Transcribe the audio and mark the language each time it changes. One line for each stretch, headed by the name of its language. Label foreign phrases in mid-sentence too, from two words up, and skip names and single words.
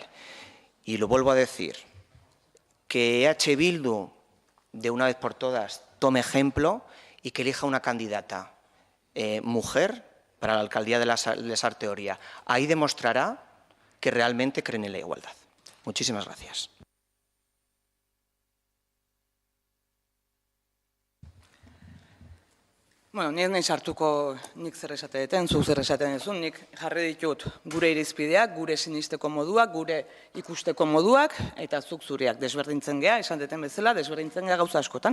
Spanish: Y lo vuelvo a decir, que EH Bildu, de una vez por todas, tome ejemplo y que elija una candidata mujer para la alcaldía de Lasarte-Oria. Ahí demostrará que realmente creen en la igualdad. Muchísimas gracias.
Basque: Bueno, ni ez nahi sartuko nik zer esate deten, zu zer esaten duzun, nik jarri ditut gure irizpideak, gure sinisteko moduak, gure ikusteko moduak, eta zuk zureak desberdintzen gea, esan deten bezala, desberdintzen gea gauza askotan.